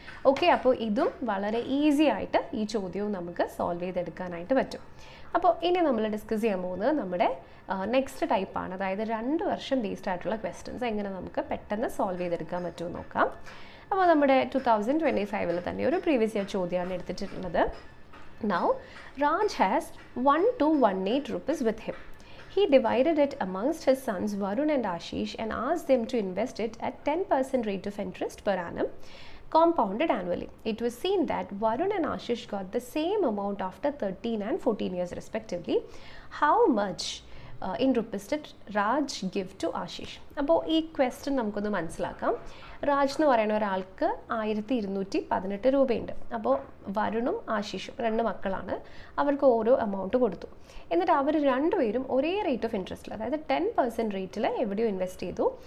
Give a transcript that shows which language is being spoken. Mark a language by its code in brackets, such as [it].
[ml] Okay, അപ്പോൾ ഇതും വളരെ ഈസി ആയിട്ട് ഈ ചോദ്യവും നമുക്ക് സോൾവ് ചെയ്തെടുക്കാനായിട്ട് പറ്റും. അപ്പോൾ ഇനി നമ്മൾ ഡിസ്കസ് ചെയ്യാൻ പോകുന്നത് നമ്മുടെ നെക്സ്റ്റ് ടൈപ്പാണ്. അതായത് 2 വർഷം ബേസ്ഡ് ആയിട്ടുള്ള ക്വസ്റ്റ്യൻസ് എങ്ങനെ നമുക്ക് പെട്ടെന്ന് സോൾവ് ചെയ്തെടുക്കാൻ പറ്റുമെന്ന് നോക്കാം. അപ്പോൾ നമ്മുടെ 2025 തന്നെ ഒരു പ്രീവിയസ് ഇയർ ചോദ്യമാണ് എടുത്തിട്ടുള്ളത്. [en] Now, Raj has 1218 rupees with him. He divided it amongst his sons Varun and Ashish and asked them to invest it at 10% rate of interest per annum, compounded annually. It was seen that Varun and Ashish got the same amount after 13 and 14 years respectively. How much in rupees did Raj give to Ashish? [ml] അപ്പോൾ ഈ question നമുക്കൊന്ന് മനസ്സിലാക്കാം. രാജ് എന്ന് പറയുന്ന ഒരാൾക്ക് 1218 രൂപയുണ്ട്. അപ്പോൾ വരുണും ആശിഷും 2 മക്കളാണ്. അവർക്ക് ഓരോ എമൗണ്ട് കൊടുത്തു. എന്നിട്ട് അവർ രണ്ടുപേരും ഒരേ റേറ്റ് ഓഫ് ഇൻട്രസ്റ്റിൽ, അതായത് 10% റേറ്റിൽ എവിടെയോ ഇൻവെസ്റ്റ് ചെയ്തു.